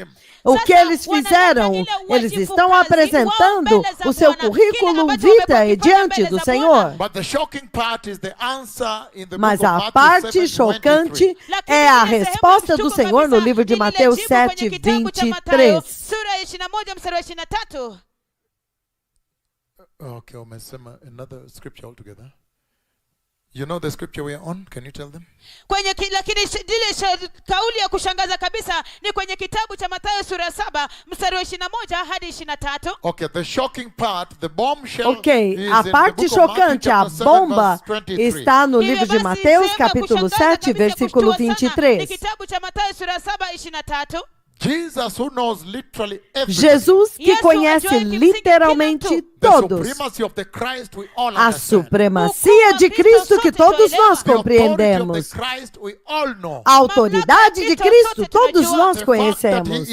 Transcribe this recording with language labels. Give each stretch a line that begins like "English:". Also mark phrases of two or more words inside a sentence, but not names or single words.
Portuguese: O que eles fizeram? Eles estão apresentando o seu currículo vitae diante do Senhor. Mas a parte chocante é a resposta do Senhor no livro de Mateus 7:23.
English: Okay, another scripture altogether. You know the scripture we are on? Can you tell them?
Swahili: Lakini ile kauli ya kushangaza kabisa ni kwenye kitabu cha Mathayo sura ya 7 mstari wa 21 hadi 23.
English: Okay, the shocking part, the bombshell.
Portuguese: Okay, a parte chocante, a bomba está no livro de Mateus, capítulo 7, versículo 23.
Swahili: Kitabu cha Mathayo sura ya 7 23.
Portuguese: Jesus, que conhece literalmente todos. A supremacia de Cristo que todos nós compreendemos. A autoridade de Cristo todos nós conhecemos.